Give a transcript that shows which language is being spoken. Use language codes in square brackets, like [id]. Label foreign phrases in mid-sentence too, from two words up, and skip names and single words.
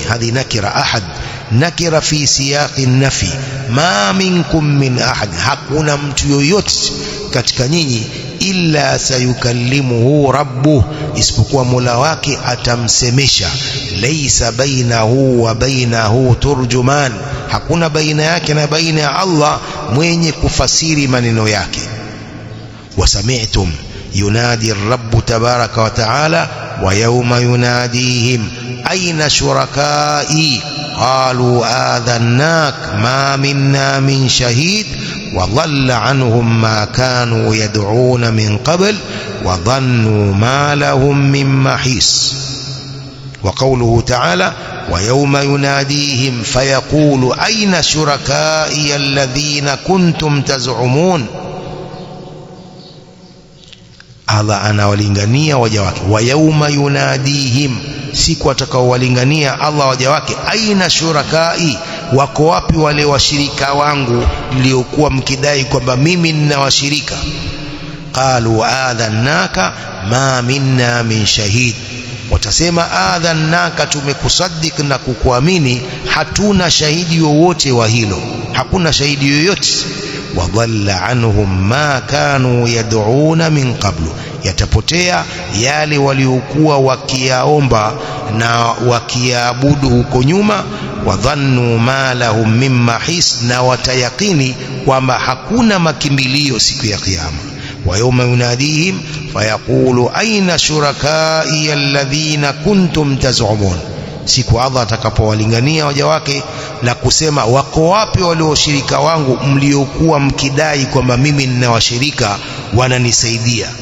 [ar] هذه نكرة، أحد نكرة في سياق النفي. ما منكم من أحد, [sw] hakuna mtu yoyote katika nyinyi. [ar] إلا سيكلمه ربه, [sw] isipokuwa Mola wake atamsemesha. [ar] ليس بينه وبينه ترجمان, [sw] hakuna baina yake na baina ya Allah mwenye kufasiri maneno yake. [ar] وسمعتم ينادي الرب تبارك وتعالى ويوم يناديهم أين شركائي قالوا آذناك ما منا من شهيد وضل عنهم ما كانوا يدعون من قبل وظنوا ما لهم من محيص. وقوله تعالى: ويوم يناديهم فيقول أين شركائي الذين كنتم تزعمون. [sw] Allah anawalingania waja wake, [ar] ويوم يناديهم, [sw] siku atakaowalingania Allah waja wake, [ar] أين شركائي, [sw] wako wapi wale washirika wangu mliokuwa mkidai kwamba mimi nina washirika. [ar] قالوا آذناك ما منا من شهيد, [sw] watasema adhannaka, tumekusaddiq na kukuamini, hatuna shahidi wowote wa hilo, hakuna shahidi yoyote. [ar] وضل عنهم ما كانوا يدعون من قبل, [sw] yatapotea yale waliokuwa wakiyaomba na wakiabudu huko nyuma. [ar] وظنوا ما لهم من محيص, [sw] na watayakini kwamba hakuna makimbilio siku ya kiyama. [ar] ويوم يناديهم فيقول أين شركائي الذين كنتم تزعمون, [sw] siku Allah atakapowalingania waja wake na kusema wako wapi wale washirika wangu mliokuwa mkidai kwamba mimi nina washirika wananisaidia.